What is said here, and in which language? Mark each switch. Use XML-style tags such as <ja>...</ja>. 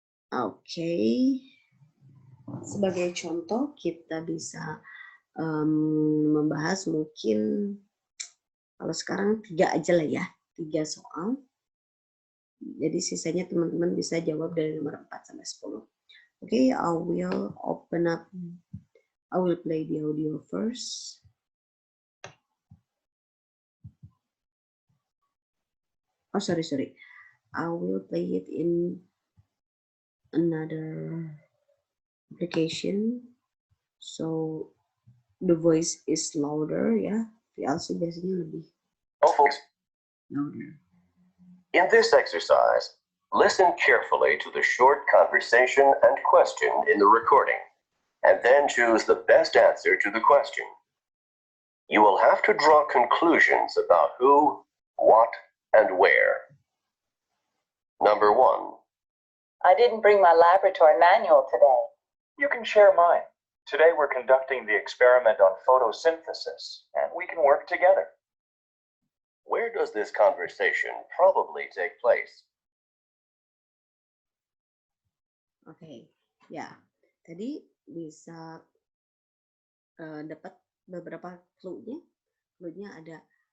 <id>Okay, sebagai contoh kita bisa membahas mungkin kalau sekarang 3 aja lah ya, 3 soal. Jadi sisanya teman-teman bisa jawab dari nomor 4 sampai 10.</id> <en>Okay, I will open up. I will play the audio first. Oh, sorry. I will play it in another application. So the voice is louder ya.</en> <id>VLC biasanya lebih louder.</id> <en>In this exercise, listen carefully to the short conversation and question in the recording, and then choose the best answer to the question. You will have to draw conclusions about who, what, and where. Number 1. I didn't bring my laboratory manual today. You can share mine. Today we're conducting the experiment on photosynthesis, and we can work together. Where does this conversation probably take place?</en> <id>Oke, ya. Tadi bisa dapat beberapa clue-nya. Clue-nya ada</id>